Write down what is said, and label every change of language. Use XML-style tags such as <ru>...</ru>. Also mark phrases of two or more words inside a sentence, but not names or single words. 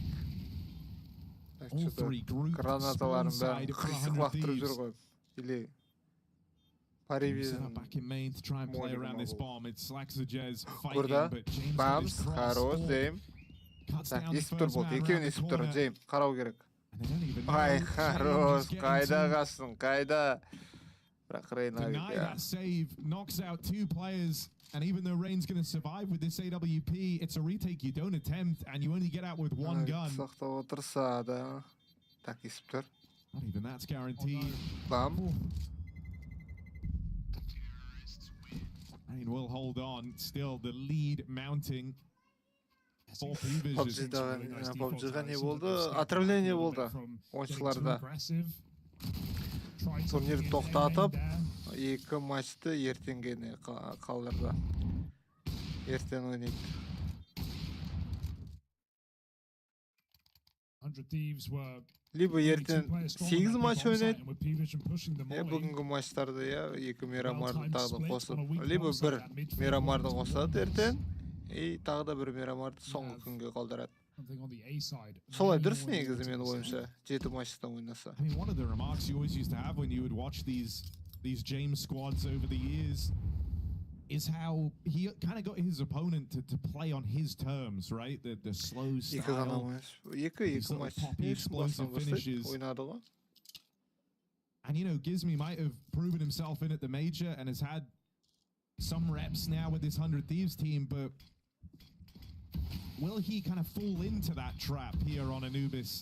<en>All 3 groups spawn side for 100Thieves. Set up back in main to try and play around this bomb. It's Jez fighting, but James got his cross. Cuts down the first man around the corner.</en> <kk>Қарау керек. Ай, хорош, қайда қасын, қайда.</kk> <en>Deny that save, knocks out 2 players, and even though Rain's going to survive with this AWP, it's a retake you don't attempt, and you only get out with 1 gun.</en> <kk>Сақтап отырса да. Так, есіп тұр.</kk> <en>Not even that's guaranteed. Bam. Rain will hold on. Still the lead mounting.</en> <kk>PUBG'da не болды? Отравление болды ойыншыларда. Турнирді тоқтатып, 2 матчты ертеңгені қалдырды. Ертең ойнайды.</kk> <en>100Thieves were</en> <kk>либо ертең 8 матч ойнайды, бүгінгі матчтарды 2 Мирамарды тағы да қосып, либо 1 Мирамарды қосады ертең, и тағы да 1 Мирамарды соңғы күнге қалдырады. Солай дұрыс негізі менің ойымша, 7 матчтан ойнаса.</kk> <en>I mean, one of the remarks you always used to have when you would watch these James squads over the years is how he kind of got his opponent to play on his terms, right? The slow style, these little poppy explosive finishes. And you know, Gizmi might have proven himself in at the major and has had some reps now with this 100Thieves team, but will he kind of fall into that trap here on Anubis?</en>